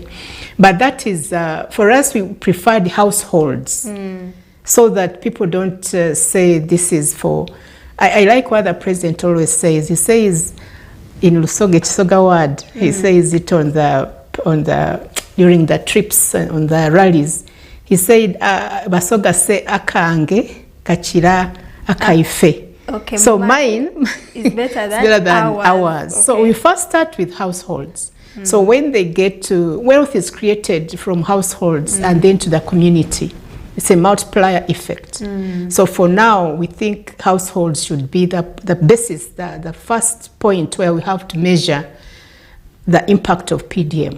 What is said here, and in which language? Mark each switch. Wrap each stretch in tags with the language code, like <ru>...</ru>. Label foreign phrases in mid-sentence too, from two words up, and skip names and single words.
<en>But that is, for us, we prefer the households, so that people don't say this is for... I like what the president always says. He says in Lusoge Chisoga word, he says it on the during the trips, on the rallies. He said, Basoga say</en> <xog>akange kachira akaife.</xog> <en>Okay, so mine is better than ours. Okay. So we first start with households. So when they get to, wealth is created from households and then to the community. It's a multiplier effect. So for now, we think households should be the basis, the first point where we have to measure the impact of PDM.</en>